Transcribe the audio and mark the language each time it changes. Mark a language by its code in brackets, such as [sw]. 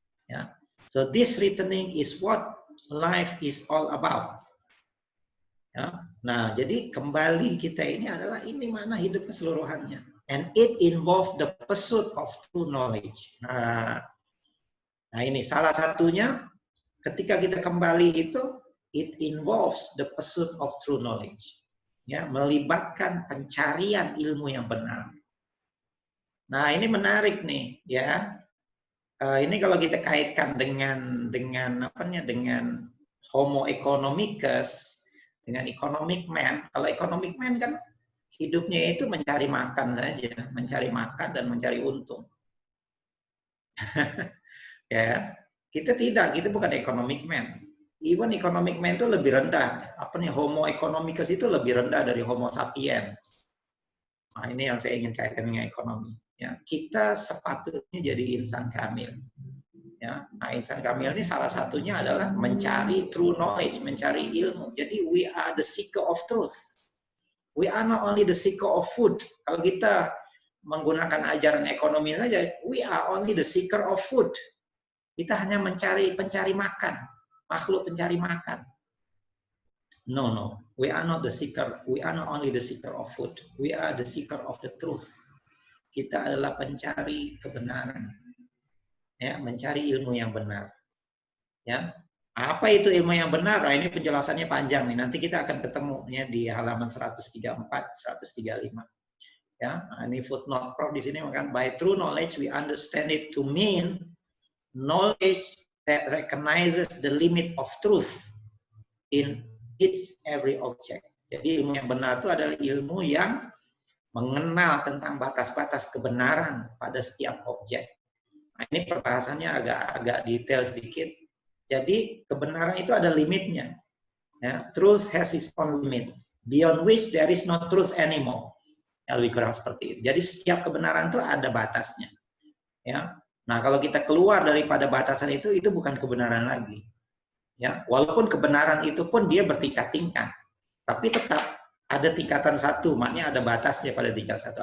[en] Ya, so this returning is what life is all about. [id] Ya, nah jadi kembali kita ini adalah ini mana hidup keseluruhannya. [en] And it involve the pursuit of true knowledge. [id] Nah ini salah satunya ketika kita kembali itu, [en] it involves the pursuit of true knowledge. [id] Ya, melibatkan pencarian ilmu yang benar. Nah, ini menarik nih, ya. Ini kalau kita kaitkan dengan apa namanya, dengan Homo economicus, dengan economic man. Kalau economic man kan hidupnya itu mencari makan saja, mencari makan dan mencari untung. Ya, kita tidak, kita bukan economic man. Even economic man itu lebih rendah. Apa nih, Homo economicus itu lebih rendah dari Homo sapiens. Nah, ini yang saya ingin kaitkan dengan ekonomi. Ya, kita sepatutnya jadi insan kamil. Ya, nah, insan kamil ini salah satunya adalah mencari [en] true knowledge, [id] mencari ilmu. [en] Jadi we are the seeker of truth. We are not only the seeker of food. [id] Kalau kita menggunakan ajaran ekonomi saja, [en] we are only the seeker of food. [id] Kita hanya pencari makan, makhluk pencari makan. [en] No, no. We are not the seeker. We are not only the seeker of food. We are the seeker of the truth. [id] Kita adalah pencari kebenaran. Ya, mencari ilmu yang benar. Ya. Apa itu ilmu yang benar? Nah, ini penjelasannya panjang nih. Nanti kita akan ketemu ya di halaman 134, 135. Ya, nah, ini footnote Prof di sini mengatakan [en] by true knowledge we understand it to mean knowledge that recognizes the limit of truth in its every object. [id] Jadi ilmu yang benar itu adalah ilmu yang mengenal tentang batas-batas kebenaran pada setiap objek. Nah, ini perbahasannya agak detail sedikit. Jadi kebenaran itu ada limitnya. [en] Ya, truth has its own limit, beyond which there is no truth anymore. [id] Ya, lebih kurang seperti itu. Jadi setiap kebenaran itu ada batasnya. Ya. Nah, kalau kita keluar daripada batasan itu bukan kebenaran lagi. Ya, walaupun kebenaran itu pun dia bertingkat-tingkat, tapi tetap ada tingkatan 1, maknanya ada batasnya pada tingkat 1.